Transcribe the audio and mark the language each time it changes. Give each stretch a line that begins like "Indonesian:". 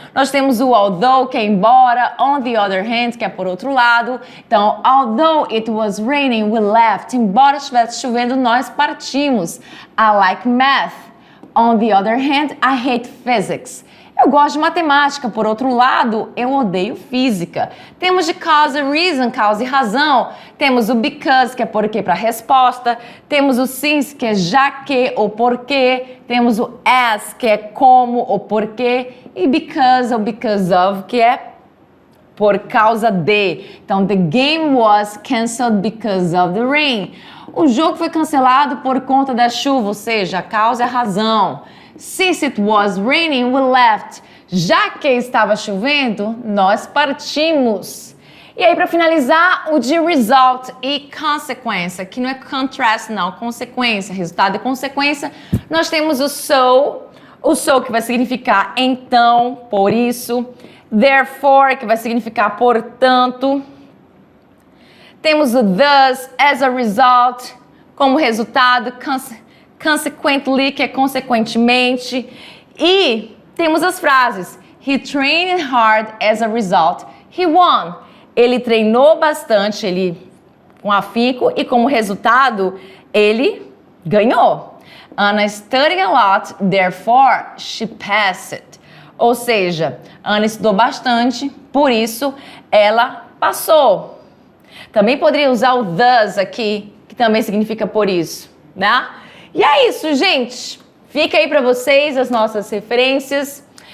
Portuguese: Nós temos o although, que é embora,
English: on the other hand,
Portuguese: que é por outro lado. Então,
English: although it was raining, we left.
Portuguese: Embora estivesse chovendo, nós partimos.
English: I like math. On the other hand, I hate physics.
Portuguese: Eu gosto de matemática, por outro lado, eu odeio física. Temos de cause and reason, causa e razão. Temos o because, que é porque para resposta. Temos o since, que é já que ou porque. Temos o as, que é como ou porquê. E because ou because of, que é por causa de. Então,
English: the game was cancelled because of the rain.
Portuguese: O jogo foi cancelado por conta da chuva, ou seja, a causa e a razão.
English: Since it was raining, we left.
Portuguese: Já que estava chovendo, nós partimos. E aí, para finalizar, o de result e consequência, que não é contrast, não, consequência, resultado e consequência. Nós temos o so que vai significar então, por isso. Therefore, que vai significar portanto. Temos o thus, as a result, como resultado, consequently, que é consequentemente. E temos as frases.
English: He trained hard as a result. He won.
Portuguese: ele treinou bastante, ele com afinco, e como resultado, ele ganhou.
English: Anna studied a lot, therefore she passed it.
Portuguese: Ou seja, Anna estudou bastante, por isso ela passou. Também poderia usar o thus aqui, que também significa por isso, né? E é isso, gente. Fica aí para vocês as nossas referências.